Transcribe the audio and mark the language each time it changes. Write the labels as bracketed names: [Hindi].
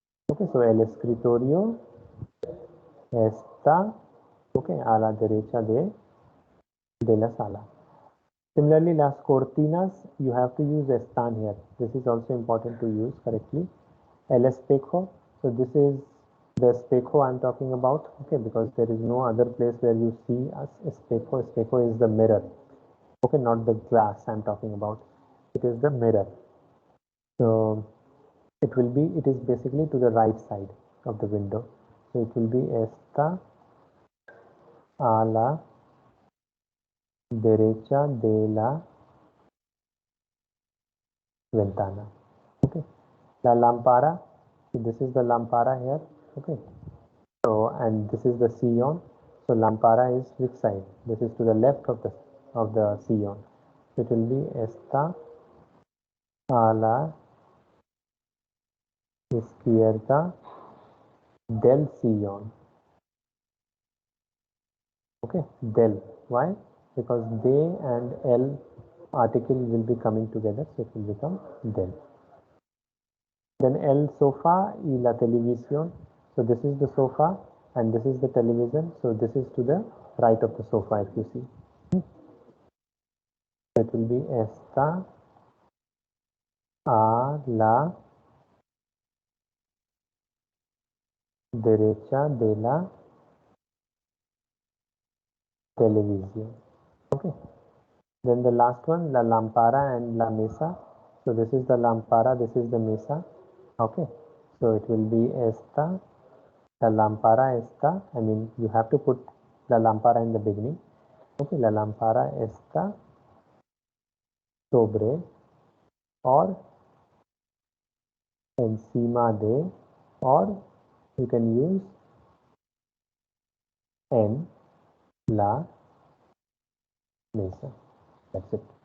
[English] Okay, so [Spanish] el escritorio está, okay, a la derecha de la sala. [English] Similarly, [Spanish] las cortinas, [English] you have to use están here. This is also important to use correctly. [Spanish] El espejo, [English] so this is The espejo I'm talking about, okay, because there is no other place where you see as espejo. Espejo is the mirror, okay, not the glass I'm talking about. It is the mirror. So it is basically to the right side of the window. So it will be [Spanish] esta a la derecha de la ventana. Okay. La lampara. [English] So this is the lampara here. Okay. So and this is the sillon. So lampara is which side? This is to the left of the sillon. So it will be [Spanish] esta a la izquierda del sillon. [English] Okay, del. Why? Because they and el article will be coming together, so it will become del. Then [Spanish] el sofa y la televisión. [English] So this is the sofa and this is the television. So this is to the right of the sofa if you see. It will be [Spanish] esta a la derecha de la televisión. [English] Okay. Then the last one, [Spanish] la lampara [English] and [Spanish] la mesa. [English] So this is the lampara, this is the mesa. Okay. So it will be [Spanish] esta, la lampara esta. [English] I mean, you have to put [Spanish] la lampara [English] in the beginning. [Spanish] Okay, la lampara esta sobre or encima de, [English] or you can use [Spanish] en la mesa. [English] That's it.